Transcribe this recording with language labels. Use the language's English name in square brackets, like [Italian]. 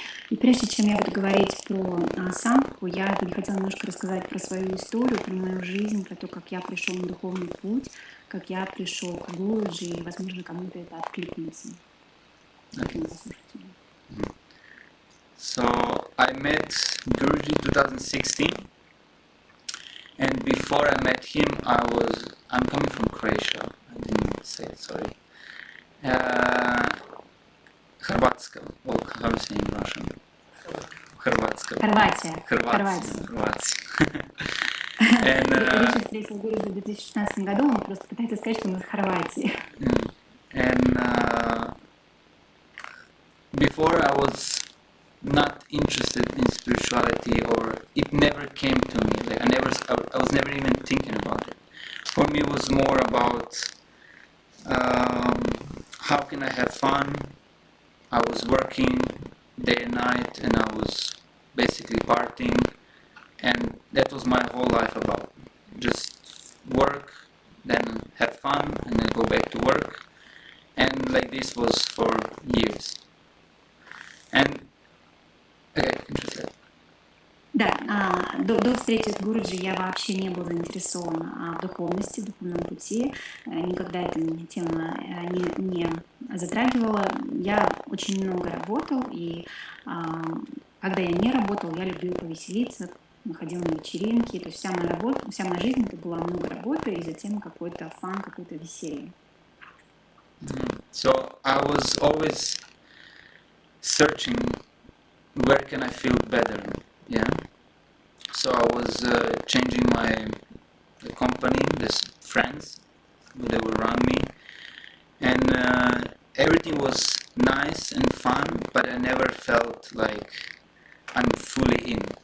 [Russian] И прежде чем я буду говорить про санху, я бы хотела немножко рассказать про свою историю, про мою жизнь, про то, как я пришел на духовный путь, как я пришел к Гуруджи, и, возможно, кому-то это откликнется. [English] Okay. So I met Guruji 2016, and before I met him, I'm coming from Croatia. I didn't say it, sorry. Hrvatska, or how do you say in Russian? Hrvatska. [Russian] Хорватия. Риши встретил Гуруджи в 2016 году, он просто пытается сказать, что он из Хорватии. [English] And before I was not interested in spirituality, or it never came to me. Like I was never even thinking about it. For me, it was more about how can I have fun. I was working day and night, and I was basically partying, and that was my whole life about. Just work, then have fun, and then go back to work, and like this was for years. And okay, interesting. [Russian] Да, до встречи с Гуруджи я вообще не была заинтересована в духовности, в духовном пути. Никогда эта тема не затрагивала. Я очень много работал, и когда я не работал, я любила повеселиться, ходила на вечеринки. То есть вся моя жизнь это была много работы и затем какой-то фан, какое-то веселье. [English] So I was always searching where can I feel better. Yeah, So I was changing the company, this friends, they were around me, and everything was nice and fun, but I never felt like I'm fully in.